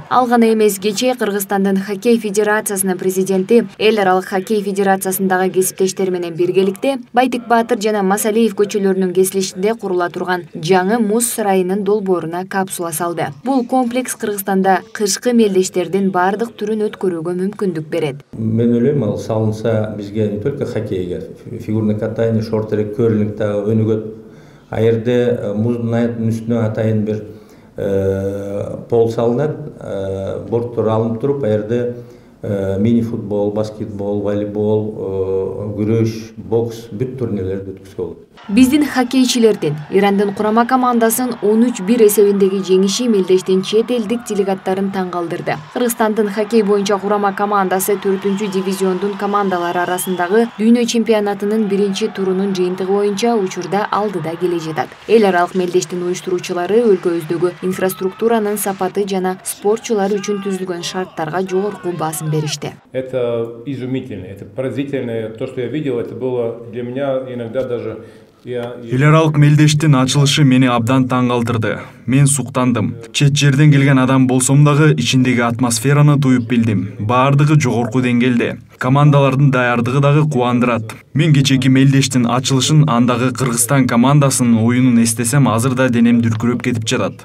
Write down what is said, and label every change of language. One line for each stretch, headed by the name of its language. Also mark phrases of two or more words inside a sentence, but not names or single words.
Kyrgyz: Ал гана эмес, кечээ Кыргызстандын хоккей федерациясынын президенти, эл аралык хоккей федерациясындагы кесиптештери менен биргеликте Байтик Баатыр жана Масалиев көчөлөрүнүн кесилишинде курула турган жаңы муз сарайынын долбооруна капсула салды. Бул комплекс Кыргызстанда кышкы мелдештердин бардык түрүн өткөрүүгө мүмкүндүк берет. Мен ойлойм, ал салынса бизге
Russian: не только
Kyrgyz: хоккейге,
Russian: фигурный катание,
Kyrgyz: шорт-трек, керлинг дагы өнүгөт. А жерде муздун үстүнө атайын бир пол салынат, борттор алынып туруп, а жерде мини-футбол, баскетбол, волейбол, күрөш, бокс бүт турнирлерди өткөзгө болот. Биздин хоккейчилердин Ирандын курама командасын 13-1 эсебиндеги жеңиши мелдештин чет элдик делегаттарын таң калтырды. Кыргызстандын хоккей боюнча курама командасы 4-дивизиондун командалары арасындагы дүйнө чемпионатынын 1-турунун жыйынтыгы боюнча учурда алдыда келе жатат. Эл аралык мелдештин уюштуруучулары өлкөбүздөгү инфраструктуранын сапаты жана спортчулар үчүн түзүлгөн шарттарга жогорку басым беришти.
Russian: Это изумительно, это поразительно. То, что я видел, это было для меня иногда даже...
Kyrgyz: Эл аралык мелдештин ачылышы мени абдан таң калтырды. Мен суктандым. Чет жерден келген адам болсом дагы ичиндеги атмосфераны туюп билдим. Баардыгы жогорку деңгээлде. Командалардын даярдыгы дагы кубандырат. Мен кечеки мелдештин ачылышын, андагы Кыргызстан командасынын оюнун эстесем, азыр да денем дүркүрөп кетип жатат.